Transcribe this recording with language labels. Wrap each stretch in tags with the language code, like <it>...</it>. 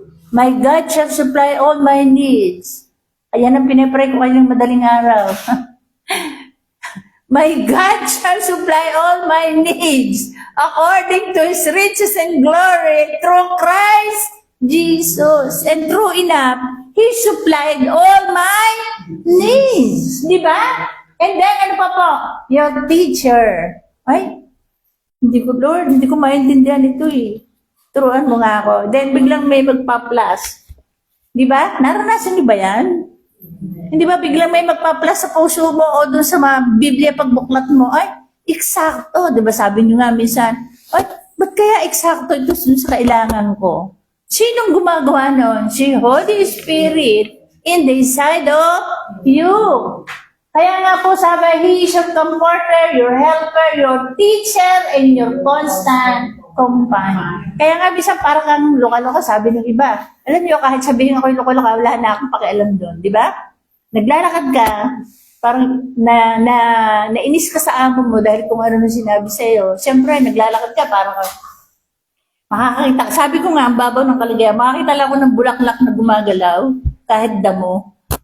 <en>My God shall supply all my needs.</en> <tl>Ayan ang pinipray ko kanyang madaling araw.</tl> <en>My God shall supply all my needs according to His riches and glory through Christ Jesus. And true enough, He supplied all my needs.</en> <tl>Di ba?</tl> <en>And then,</en> <tl>ano pa po?</tl> <en>Your teacher.</en> <tl>Ay, Lord, hindi ko maintindihan ito eh. Turuan mo nga ako. Then, biglang may magpa-plus. Di ba? Naranasan niyo ba yan? Hindi ba biglang may magpa-plus sa puso mo o doon sa mga Biblia pagbuklat mo? Ay, eksakto. Di ba sabi niyo nga minsan, ay, ba't kaya eksakto ito sa kailangan ko? Sinong gumagawa nun?</tl> <en>Si Holy Spirit in the inside of you.</en> <tl>Kaya nga po sabi,</tl> <en>He is your comforter, your helper, your teacher, and your constant companion.</en> <tl>Kaya nga bisa parang kang loka-loka, sabi ng iba. Alam niyo, kahit sabihin ako yung loka-loka, wala na akong pakialam doon, di ba? Naglalakad ka, parang nainis ka sa amo mo dahil kung ano na sinabi sa'yo. Siyempre, naglalakad ka, parang makakakita. Sabi ko nga, ang babaw ng kaligaya, makakita lang ako ng bulaklak na gumagalaw, kahit damo.</tl>